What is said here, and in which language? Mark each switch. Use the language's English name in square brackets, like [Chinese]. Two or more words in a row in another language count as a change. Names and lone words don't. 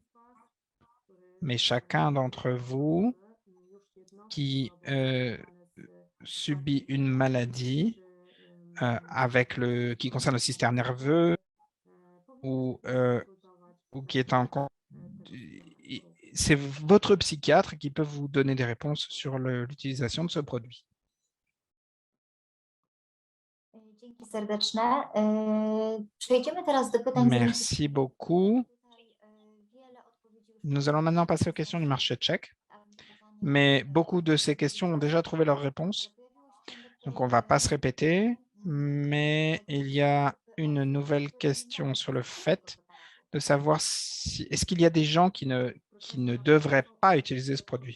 [French] Mais chacun d'entre vous qui subit une maladie qui concerne le système nerveux ou qui est c'est votre psychiatre qui peut vous donner des réponses sur l'utilisation de ce produit. [Polish] Dzięki serdeczne. Przejdziemy teraz do pytań. [French] Merci beaucoup. Nous allons maintenant passer aux questions du marché tchèque. Mais beaucoup de ces questions ont déjà trouvé leur réponse. Donc, on ne va pas se répéter. Mais il y a une nouvelle question sur le fait de savoir est-ce qu'il y a des gens qui ne devraient pas utiliser ce produit?